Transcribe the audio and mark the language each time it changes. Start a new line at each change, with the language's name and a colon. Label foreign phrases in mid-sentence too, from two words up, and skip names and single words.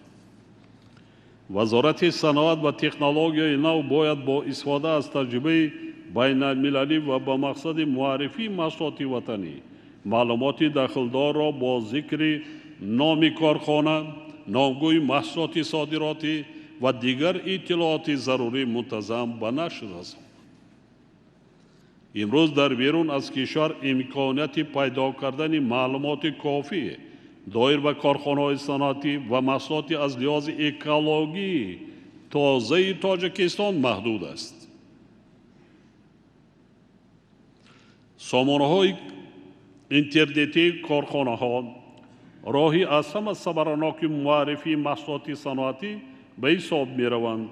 Tajik: вазорати саноат ва технологияи нав бояд бо истифода аз таҷрибаи байналмилалӣ ва ба мақсади муаррифии маҳсулоти ватанӣ маълумоти дахлдорро бо зикри номи корхона, номгӯи маҳсулоти содиротӣ ва дигар иттилооти зарурӣ мунтазам ба нашр расонад.
Persian: امروز در بیرون از کشور امکانیت پیدا کردن معلومات کافی دایر به کارخانه‌های صنعتی و محصولات از لحاظ اکولوژی تازه تاجیکستان محدود است. سامانه‌های اینترنتی کارخانه‌ها راهی از همه صبرناک معرفی محصولات صنعتی به حساب می‌روند.